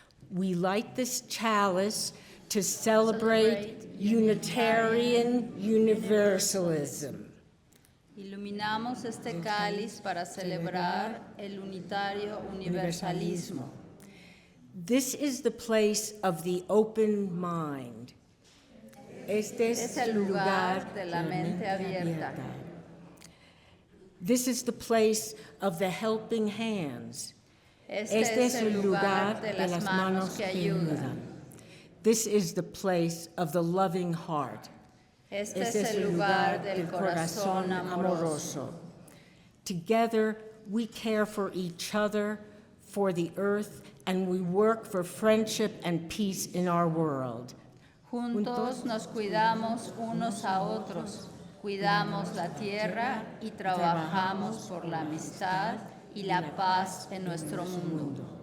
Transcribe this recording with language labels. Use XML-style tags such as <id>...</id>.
<en>We light this chalice to celebrate Unitarian Universalism.</en> <es>Iluminamos este cáliz para celebrar el unitario universalismo.</es> <en>This is the place of the open mind.</en> <es>Este Es el lugar de la mente abierta.</es> <en>This is the place of the helping hands.</en> <es>Este es el lugar de las manos que ayudan.</es> <en>This is the place of the loving heart.</en> <es>Este es el lugar del corazón amoroso.</es> <en>Together, we care for each other, for the earth, and we work for friendship and peace in our world.</en> <es>Juntos nos cuidamos unos a otros, cuidamos la tierra y trabajamos por la amistad y la paz en nuestro mundo.</es>